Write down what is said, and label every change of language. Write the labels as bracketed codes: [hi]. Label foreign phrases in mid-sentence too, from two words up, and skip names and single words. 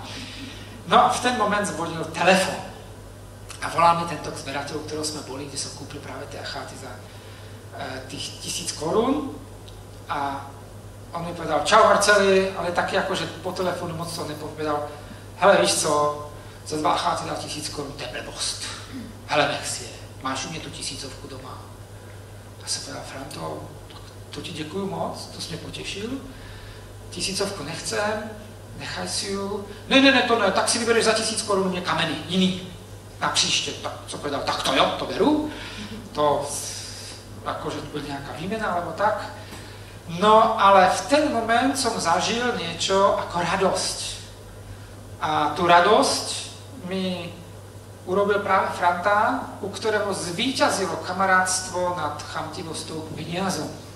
[sk] No a v ten moment zvonil telefon. A volal mi tento zberateľ, ktorého sme boli, kde som kúpil práve tie acháty za tých 1000 korún. A on mi povedal, čau Marceli, ale taký akože po telefónu moc to nepovedal. [cs] Hele, víš co, za 2 acháty za 1000 korún, to je blbost. Hele, nech si je, máš u mě tu 1000 doma. A jsem povedal, Franto, to ti děkuju moc, to jsi mě potěšil. [sk] 1000 nechcem, nechaj si ju. [cs] Ne, to ne, tak si vybereš za 1000 korun mě kameny, jiný, na příště. Tak co povedal, tak to jo, to beru. To, akože to byla nějaká výmena, [sk] alebo tak. No, ale v ten moment som zažil niečo ako radosť. A tú radosť mi urobil práve Franta, u ktorého zvíťazilo kamarátstvo nad chamtivosťou k peniazom.